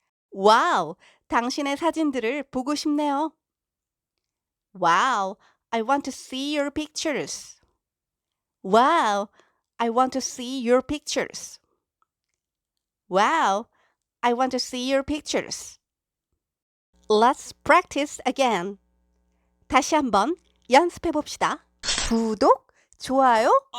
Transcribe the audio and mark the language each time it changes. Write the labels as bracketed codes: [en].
[ko] 와우, 당신의 사진들을 보고 싶네요. [en] Wow, I want to see your pictures. Wow, I want to see your pictures. Wow, I want to see your pictures. Let's practice again. [ko] 다시 한번 연습해 봅시다. 구독, 좋아요.